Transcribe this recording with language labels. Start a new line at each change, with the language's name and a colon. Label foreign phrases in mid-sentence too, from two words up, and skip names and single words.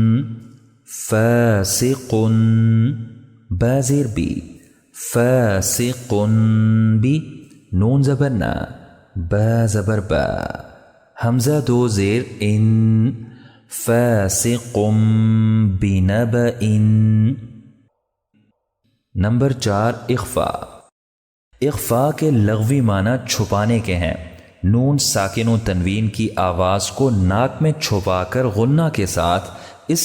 Urdu: فاسق با زیر بی فاسق بی نون زبر نا با زبر با حمزہ دو زیر
Arabic: ان فاسق بنبأ
Urdu: نمبر 4 اخفا اخفا کے لغوی معنی چھپانے کے ہیں نون ساکن و تنوین کی آواز کو ناک میں چھپا کر غنہ کے ساتھ اس